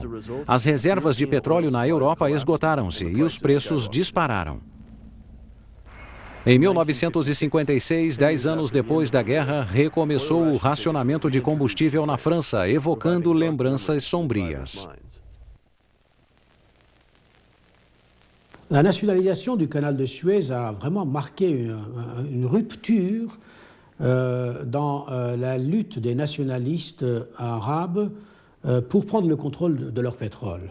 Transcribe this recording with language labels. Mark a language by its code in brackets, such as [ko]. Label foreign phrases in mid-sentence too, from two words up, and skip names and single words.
[pt] As reservas de petróleo na Europa esgotaram-se e os preços dispararam. Em 1956, 10 anos depois da guerra, recomeçou o racionamento de combustível na França, evocando lembranças sombrias. [fr] La nationalisation du canal de Suez a vraiment marqué une rupture dans la lutte des nationalistes arabes pour prendre le contrôle de leur pétrole.